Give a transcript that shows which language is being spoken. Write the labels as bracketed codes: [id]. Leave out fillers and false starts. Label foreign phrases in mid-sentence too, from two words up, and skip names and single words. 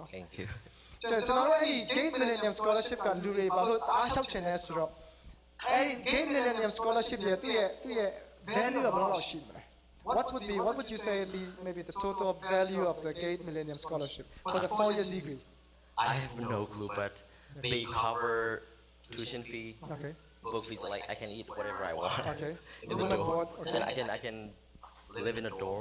[en] Thank you. [my] ကျွန်တော်တို့အဲ့ဒီ Gate Millennium Scholarship ကလူတွေဘာလို့အားလျှောက်ချင်လဲဆိုတော့အဲ့ဒီ Gate Millennium Scholarship ရဲ့သူရဲ့ value ကဘယ်လောက်ရှိမလဲ [en] what would you say be maybe the total value of the Gate Millennium Scholarship for the 4-year degree? I have no clue, but they cover tuition fee, Okay. book fees. Like I can eat whatever I want. Okay. In the dorm, and I can live in a dorm.